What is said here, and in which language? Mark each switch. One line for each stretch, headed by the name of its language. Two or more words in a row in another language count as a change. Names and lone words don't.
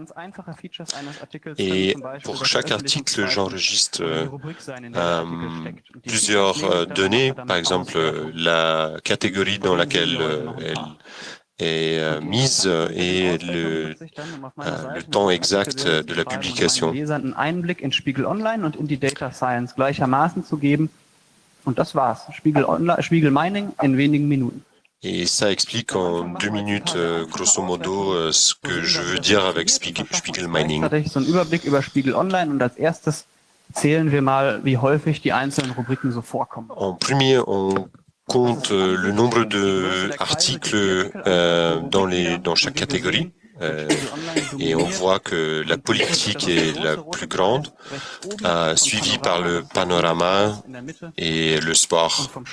French: Et pour chaque article, j'enregistre plusieurs données, par exemple la catégorie dans laquelle elle est mise et le temps exact de la publication.
German: Einen Einblick in Spiegel Online und in die
English: Data Science
German: gleichermaßen zu geben. Und das war's. Spiegel Mining in wenigen Minuten.
French: Et ça explique en 2 minutes, grosso modo, ce que je veux dire avec Spiegel Mining.
German: So einen Überblick über Spiegel Online und als erstes zählen wir mal, wie häufig die einzelnen Rubriken so vorkommen.
French: En premier, on compte le nombre d'articles dans chaque catégorie. Et on voit que la politique est la plus grande, suivie par le panorama et le sport.